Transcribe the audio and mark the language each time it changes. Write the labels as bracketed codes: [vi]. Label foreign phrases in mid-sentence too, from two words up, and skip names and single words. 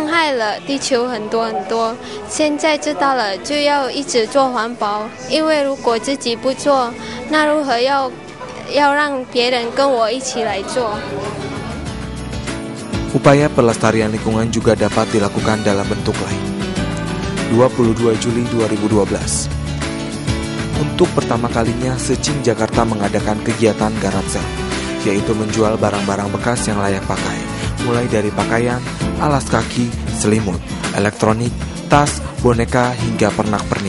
[zh] 害了地球很多，现在知道了就要一直做环保，因为如果自己不做，那如何要让别人跟我一起来做。 [id] Upaya pelestarian lingkungan juga dapat dilakukan dalam bentuk lain. 22 Juli 2012. Untuk pertama kalinya, Secing Jakarta mengadakan kegiatan garage sale, yaitu menjual barang-barang bekas yang layak pakai, mulai dari pakaian, alas kaki, selimut, elektronik, tas, boneka, hingga pernak-pernik.